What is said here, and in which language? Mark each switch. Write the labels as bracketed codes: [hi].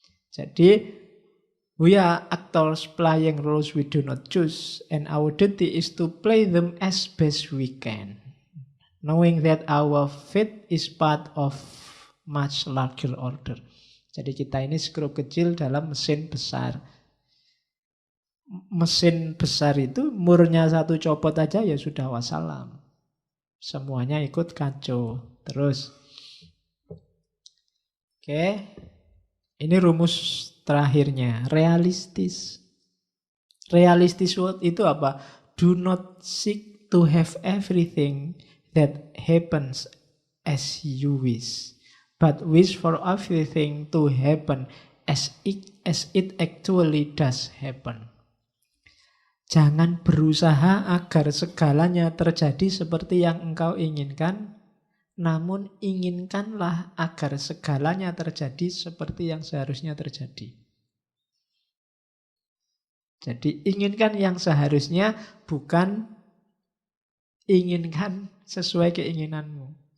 [id] Jadi, [en] we are actors playing roles we do not choose, and our duty is to play them as best we can, knowing that our fate is part of much larger order. [id] Jadi kita ini skru kecil dalam mesin besar. Mesin besar itu murnya satu copot aja ya sudah wassalam. Semuanya ikut kacau. Terus. Oke. Ini rumus terakhirnya. Realistis. Realistis itu apa? [en] Do not seek to have everything that happens as you wish, but wish for everything to happen as it actually does happen. [id] Jangan berusaha agar segalanya terjadi seperti yang engkau inginkan, namun inginkanlah agar segalanya terjadi seperti yang seharusnya terjadi. Jadi inginkan yang seharusnya, bukan inginkan sesuai keinginanmu.